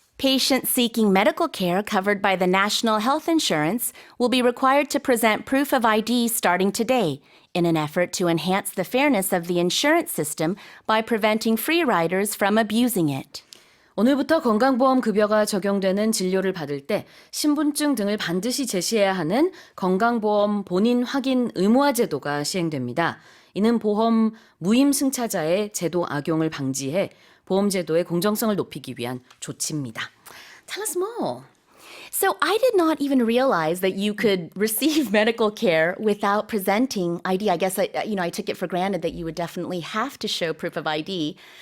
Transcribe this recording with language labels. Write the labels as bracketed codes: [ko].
[en] Patients seeking medical care covered by the National Health Insurance will be required to present proof of ID starting today in an effort to enhance the fairness of the insurance system by preventing free riders from abusing it. [ko] 오늘부터 건강보험 급여가 적용되는 진료를 받을 때 신분증 등을 반드시 제시해야 하는 건강보험 본인확인 의무화 제도가 시행됩니다. 이는 보험 무임승차자의 제도 악용을 방지해 보험제도의 공정성을 높이기 위한 조치입니다. [en] Tell us more. So I did not even realize that you could receive medical care without presenting ID. I guess I took it for granted that you would definitely have to show proof of ID.